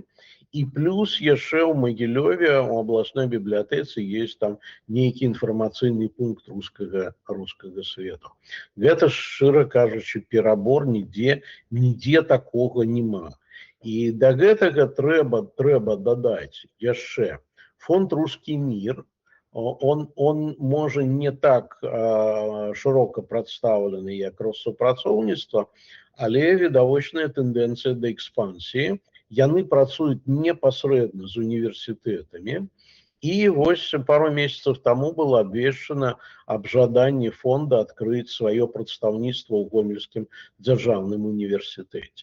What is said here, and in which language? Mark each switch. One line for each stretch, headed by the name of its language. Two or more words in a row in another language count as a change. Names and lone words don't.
Belarusian: І плюс яшчэ ў Магілёве у абласной бібліятэцы есть там нейкі інфармацыйны пункт рускага свету. Гэта, шчыра кажучы, перабор, нідзе такога няма. І да гэтага трэба дадаць яшчэ фонд «Русский мир». Он можа не так шырока прадстаўлены, як Россупрацоўніцтва, але відавочная тэндэнцыя да экспансіі. Яны працуюць непасрэдна з універсітэтамі. І вось пару месяцаў таму было абвешчана аб жаданні фонда адкрыць сваё прадстаўніцтва ў Гомельскім дзяржаўным універсітэце.